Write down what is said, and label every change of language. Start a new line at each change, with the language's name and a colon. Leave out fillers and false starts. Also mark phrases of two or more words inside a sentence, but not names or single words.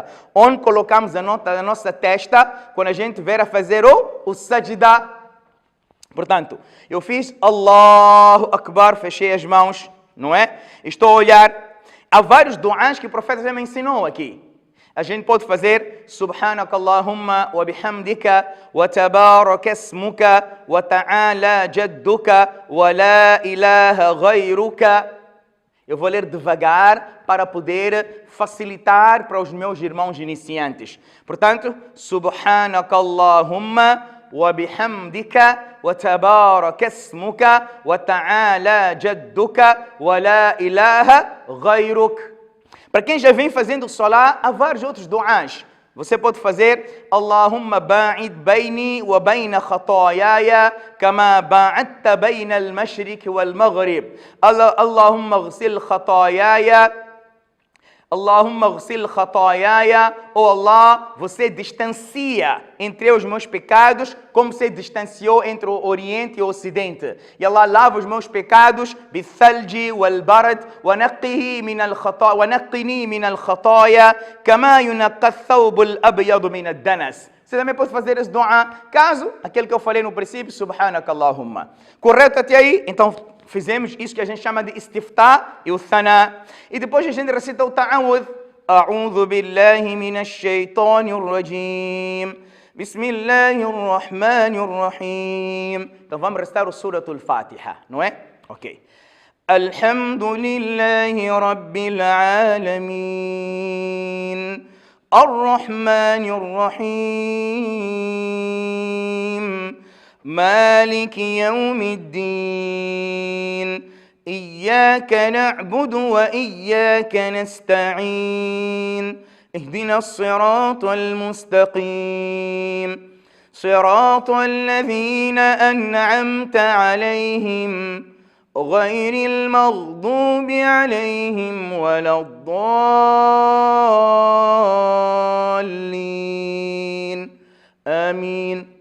Portuguese: Onde colocamos a nossa testa quando a gente vier a fazer o sajda. Portanto, eu fiz
Arabic: الله أكبر,
Portuguese: fechei as mãos, não é? Estou a olhar. Há vários du'as que o profeta já me ensinou aqui. A gente pode fazer
Arabic: سبحانك اللهم وبحمدك وتبارك اسمك وتعالى جدك ولا إله غيرك.
Portuguese: Eu vou ler devagar para poder facilitar para os meus irmãos iniciantes. Portanto,
Arabic: سبحانك اللهم وبحمدك وتبارك اسمك وتعالى جدك ولا إله غيرك.
Portuguese: Para quem já vem fazendo salah, há vários outros du'as. Você pode fazer
Arabic: اللهم باعد بيني وبين خطاياي كما باعدت بين المشرق والمغرب. اللهم اغسل خطاياي اللهم اغسل خطاياي, oh Allah,
Portuguese: você distancia entre os meus pecados como você distanciou entre o Oriente e o Ocidente. E Allah lava os meus pecados
Arabic: بالثلج والبرد ونقني من الخطايا كما ينقى الثوب الأبيض من الدنس.
Portuguese: Você também pode fazer esse dua, caso aquele que eu falei no princípio, subhanakallahumma. Correto até aí? Então fizemos isso que a gente chama de istiftah e o thana. E depois a gente recita o ta'awudh.
Arabic: أعوذ بالله من الشيطان الرجيم. بسم الله الرحمن الرحيم.
Portuguese: Então vamos recitar o Suratul Fatiha, não é? Ok.
Arabic: الحمد لله رب العالمين. الرحمن الرحيم. مالك يوم الدين إياك نعبد وإياك نستعين اهدنا الصراط المستقيم صراط الذين أنعمت عليهم غير المغضوب عليهم ولا الضالين آمين.